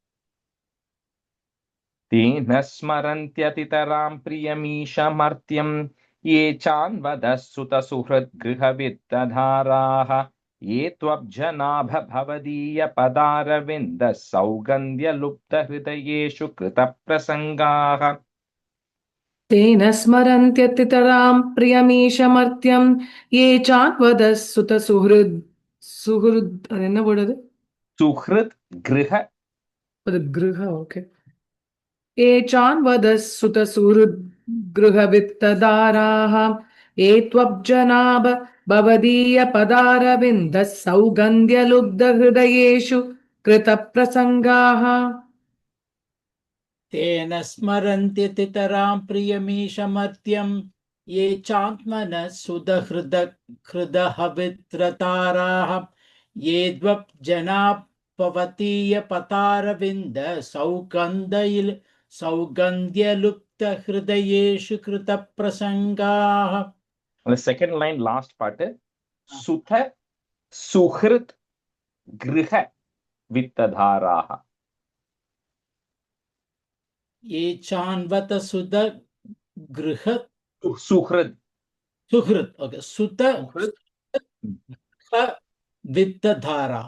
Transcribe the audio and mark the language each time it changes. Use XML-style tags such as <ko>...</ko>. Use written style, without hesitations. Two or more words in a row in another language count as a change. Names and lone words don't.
<sa>तेन स्मरन्त्यतितरां प्रियमीशमर्त्यं ये चान्वदसुत सुहृद् गृहवित्तदाराः ये त्वब्जनाभ भवदीय पदारविन्द सौगन्ध्य लुप्त हृदयेषु कृत प्रसङ्गाः. तेन स्मरन्त्यतितरां प्रियमीशमर्त्यं ये चान्वदः सुहृद</sa> <ta>என்ன word அது?</ta> <sa>सुहृद् गृह.</sa> <ta>அது கிருஹ, okay.</ta> <sa>ये चान्वदः सुहृद गृहवित्तदाराः ये त्वब्जनाभ भवदीय पदारविन्दः सौगन्ध्यलुब्धहृदयेषु कृतप्रसङ्गाः. तेन स्मरन्त्यतितरां प्रियमीशमर्त्यं ये चात्मनः सुदहृदहवित्रताराः ये द्वप्जनापवतीयपतारविन्द सौगन्ध्यलुप्तहृदयेषु कृतप्रसङ्गाः.</sa> <en>The second line, last part,</en> <sa>सुत सुहृद् गृह वित्तदाराः. ये चान्वत सुद गृह Suhrid. सुहृद, okay, सुत वित्तधारा.</sa>